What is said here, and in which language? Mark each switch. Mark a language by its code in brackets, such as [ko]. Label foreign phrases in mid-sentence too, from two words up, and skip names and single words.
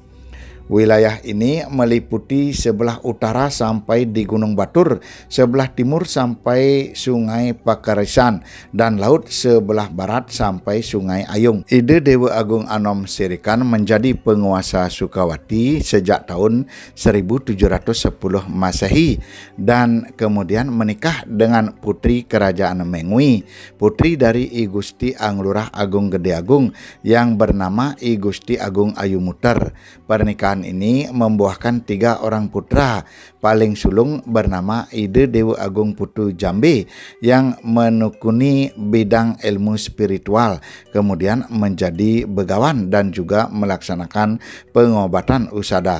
[id] Wilayah ini meliputi sebelah utara sampai di Gunung Batur, sebelah timur sampai Sungai Pakarisan, dan laut sebelah barat sampai Sungai Ayung. Ide Dewa Agung Anom Sirikan menjadi penguasa Sukawati sejak tahun 1710 Masehi dan kemudian menikah dengan putri kerajaan Mengwi, putri dari I Gusti Anglurah Agung Gede Agung yang bernama I Gusti Agung Ayumuter. Pernikahan ini membuahkan 3 orang putra. Paling sulung bernama Ide Dewa Agung Putu Jambe yang menekuni bidang ilmu spiritual, kemudian menjadi begawan dan juga melaksanakan pengobatan usada.